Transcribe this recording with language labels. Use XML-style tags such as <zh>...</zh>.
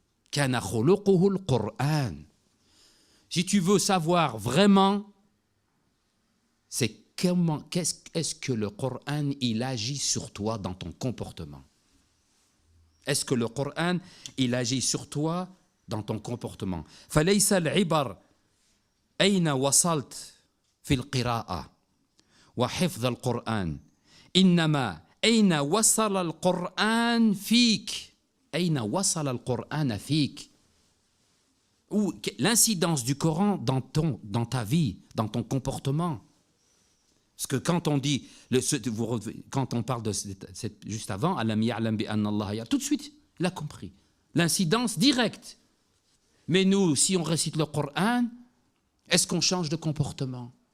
<ar>Kana khuluquhu al-Qur'an.</ar> <fr>Si tu veux savoir vraiment, c'est est-ce que le Coran, il agit sur toi dans ton comportement? Est-ce que le Coran, il agit sur toi dans ton comportement?</fr> <ar>فليس العبر أين وصلت في القراءة وحفظ القرآن إنما أين وصل القرآن فيك أين وصل القرآن فيك.</ar> <fr>Ou l'incidence du Coran dans ta vie, dans ton comportement. Parce que quand on dit, quand on parle de juste avant, tout de suite, il a compris. L'incidence directe. Mais nous, si on récite le Coran, est-ce qu'on change de comportement?</fr>